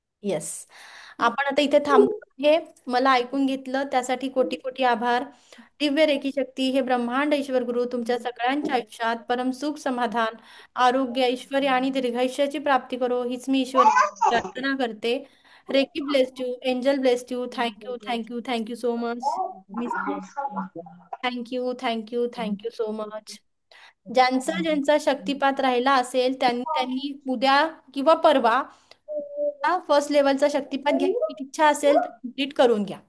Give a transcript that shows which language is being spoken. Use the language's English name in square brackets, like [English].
[English] Yes. [Marathi] आपण आता इथे थांबतो आहे. मला ऐकून घेतलं त्यासाठी कोटी कोटी आभार. दिव्य रेखी शक्ती हे ब्रह्मांड ईश्वर गुरु तुमच्या सगळ्यांच्या आयुष्यात परम सुख, समाधान, आरोग्य, ऐश्वर्य आणि दीर्घायुष्याची प्राप्ती करो हीच मी ईश्वर प्रार्थना करते. [English] Reiki bless you, angel bless you. Thank you, thank you, thank you so much. [Marathi] मी [English] Thank you, thank you, thank you so much. [Marathi] ज्यांचा ज्यांचा शक्तिपात राहिला असेल त्यांनी त्यांनी उद्या किंवा परवा फर्स्ट लेवलचा शक्तिपात घ्यायची इच्छा असेल तर कंप्लीट करून घ्या.